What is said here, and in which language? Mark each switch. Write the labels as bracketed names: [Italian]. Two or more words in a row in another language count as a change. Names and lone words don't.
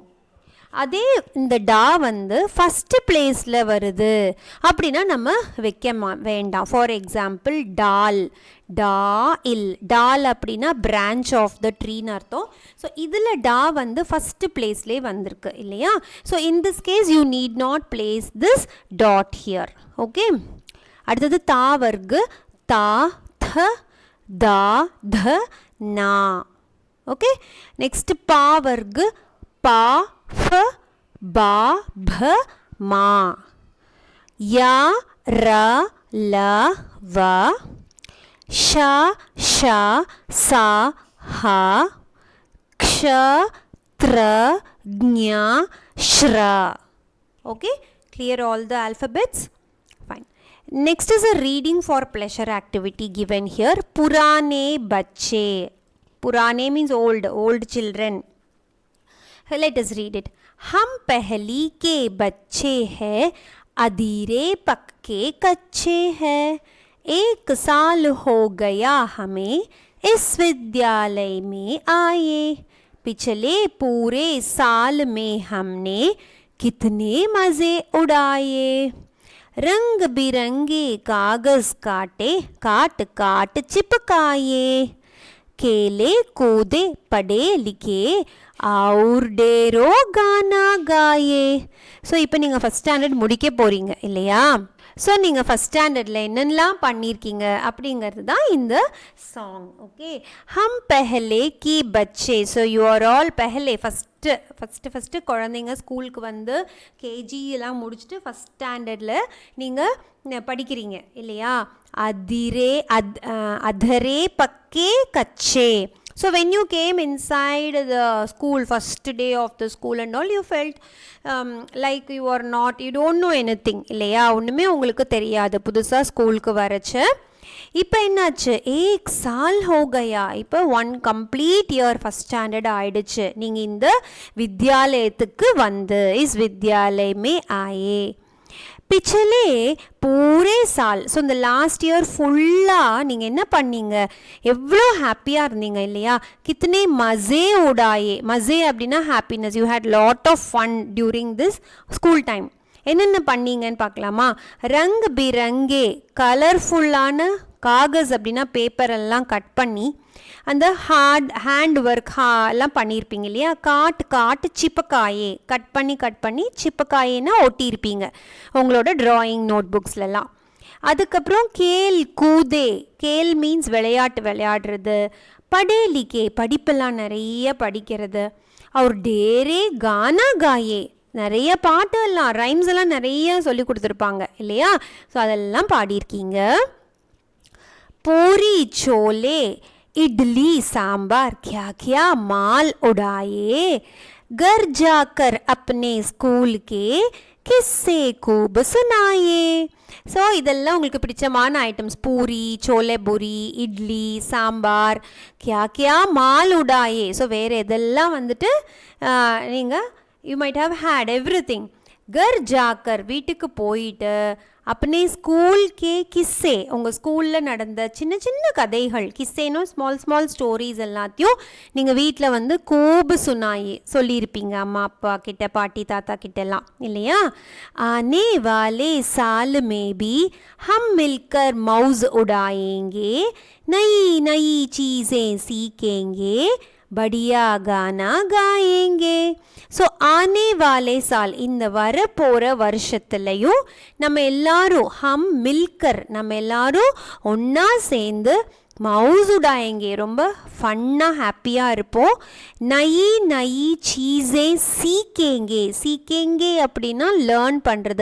[Tamil] அதே இந்த டா வந்து [English] first place [Tamil] வருது அப்படின்னா நம்ம வைக்க வேண்டாம். [English] for example [Tamil] டால், டா இல், டால் அப்படின்னா [English] branch of the tree [Tamil] அர்த்தம். ஸோ இதில் டா வந்து [English] first place [Tamil] வந்திருக்கு இல்லையா. [English] So in this case you need not place this dot here. [Tamil] ஓகே, அடுத்தது தா வர்க்கு, தா த தா த நா. ஓகே, நெக்ஸ்ட் பா வர்க்கு, பா ஃப பா ப மா. யா ர ல வ ஷ ஷ ச ஹ க்ஷ த்ர ஞ ஷ்ர. [English] Okay, clear all the alphabets? Fine. Next is a reading for pleasure activity given here. [Hindi] पुराने बच्चे. [English] Purane means old children. Let us read it. [Hindi] हम पहली के बच्चे हैं, अधीरे पक्के कच्चे हैं. 1 साल हो गया हमें इस विद्यालय में आए. पिछले पूरे साल में हमने कितने मज़े उड़ाए. रंग बिरंगे कागज़ काटे, काट काट चिपकाए. खेले कूदे पढ़े लिखे और डेरो गाना गाए. [Tamil] ஸோ இப்போ நீங்கள் [English] first standard [Tamil] முடிக்க போகிறீங்க இல்லையா. ஸோ நீங்கள் [English] first standard [Tamil] என்னென்னலாம் பண்ணியிருக்கீங்க அப்படிங்கிறது தான் இந்த சாங். [Hindi] ஓகே, हम पहले की बच्चे. [English] so you are all [Tamil] பெஹலே ஃபஸ்ட்டு குழந்தைங்க ஸ்கூலுக்கு வந்து கேஜி எல்லாம் முடிச்சுட்டு [English] first standard [Tamil] நீங்கள் படிக்கிறீங்க இல்லையா. [Hindi] अधरे पक्के कच्चे. [English] So when you came inside the school, first day of the school and all, you felt like you don't know anything [Tamil] இல்லையா, ஒன்றுமே உங்களுக்கு தெரியாது புதுசாக ஸ்கூலுக்கு வரச்சு. இப்போ என்னாச்சு, [Hindi] 1 साल हो गया. [Tamil] இப்போ 1 [English] complete year first standard [Tamil] ஆயிடுச்சு. நீங்கள் இந்த வித்யாலயத்துக்கு வந்து [Hindi] इस विद्यालय में आए. पिछले पूरे साल. [Tamil] ஸோ இந்த [English] last year [Tamil] ஃபுல்லாக நீங்கள் என்ன பண்ணீங்க, எவ்வளோ ஹாப்பியாக இருந்தீங்க இல்லையா. [Hindi] कितने मज़े उड़ाए. மஸே அப்படின்னா ஹாப்பினஸ். [English] You had lot of fun during this school time. [Tamil] என்னென்ன பண்ணீங்கன்னு பார்க்கலாமா. [Hindi] रंग बिरंगे, [Tamil] கலர்ஃபுல்லான காகஸ் அப்படின்னா பேப்பரெல்லாம் கட் பண்ணி அந்த [English] hand work [Tamil] எல்லாம் பண்ணியிருப்பீங்க இல்லையா. [Hindi] काट चिपकाए, [Tamil] கட் பண்ணி சிப்பக்காயேன்னா ஒட்டியிருப்பீங்க உங்களோட ட்ராயிங் நோட் புக்ஸ்லலாம். அதுக்கப்புறம் [Hindi] खेले कूदे, [Tamil] கேல் மீன்ஸ் விளையாடுறது. படேலிக்கே, படிப்பெல்லாம் நிறைய படிக்கிறது. [Hindi] और ढेरे गाना गाए, [Tamil] நிறைய பாட்டு எல்லாம் ரைம்ஸ் எல்லாம் நிறைய சொல்லி கொடுத்துருப்பாங்க இல்லையா? ஸோ அதெல்லாம் பாடியிருக்கீங்க. [Hindi] पूरी छोले इडली सांबार क्या क्या माल उड़ाए, घर जाकर अपने स्कूल के किस्से खूब सुनाए. [Tamil] ஸோ இதெல்லாம் உங்களுக்கு பிடிச்சமான ஐட்டம்ஸ். பூரி, சோலே பூரி, இட்லி, சாம்பார், [Hindi] क्या क्या माल उड़ाए. [Tamil] ஸோ வேறு எதெல்லாம் வந்துட்டு நீங்கள் [English] you might have had every thing. [Hindi] घर जाकर [Tamil] வீட்டுக்கு போயிட்டு, [Hindi] अपने स्कूल के किस्से [Tamil] உங்கள் ஸ்கூலில் நடந்த சின்ன சின்ன கதைகள், கிஸ்ஸேனோ [English] small stories [Tamil] எல்லாத்தையும் நீங்கள் வீட்டில் வந்து [Hindi] खूब सुनाई [Tamil] சொல்லியிருப்பீங்க அம்மா அப்பா கிட்ட, பாட்டி தாத்தா கிட்டலாம் இல்லையா? [Hindi] आने वाले साल में भी हम मिलकर मौज उड़ाएंगे, नई नई चीज़ें सीखेंगे, बढ़िया गाना गाएंगे. [Tamil] ஸோ [Hindi] आने वाले साल [Tamil] இந்த வரப்போகிற வருஷத்துலையும் நம்ம எல்லாரும் மில்கர் நம்ம எல்லாரும் ஒன்றா சேர்ந்து [Hindi] मौज उड़ाएंगे [Tamil] ரொம்ப ஃபன்னாக ஹாப்பியாக இருப்போம். [Hindi] नई नई चीज़ें सीखेंगे [Tamil] அப்படின்னா லேர்ன் பண்ணுறது.